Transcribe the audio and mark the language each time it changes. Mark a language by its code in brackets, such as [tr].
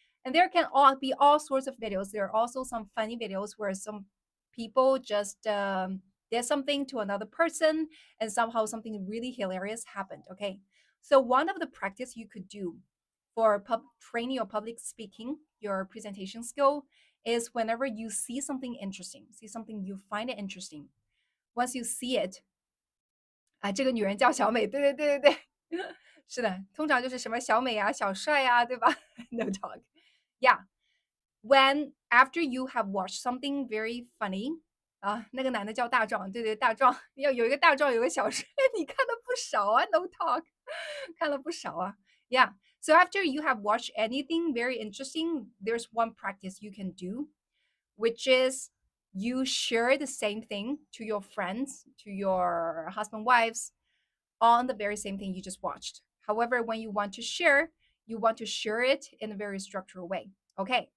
[en] And there can be all sorts of videos. There are also some funny videos where some people just did something to another person and somehow something really hilarious happened. Okay, so one of the practice you could do for training your public speaking, your presentation skill, is whenever you see something interesting, see something you find it interesting. Once you see it, [zh] 这个女人叫小美，对，是的，通常就是什么小美啊、小帅啊，对吧？No talk. [en] Yeah. When after you have watched something very funny, [zh] 那个男的叫大壮，对，大壮，要有一个大壮，有个小帅，你看的不少啊，No talk，看了不少啊。 [en] Yeah. So after you have watched anything very interesting, there's one practice you can do, which is you share the same thing to your friends, to your husband, wives, on the very same thing you just watched. However, when you want to share it in a very structured way. Okay.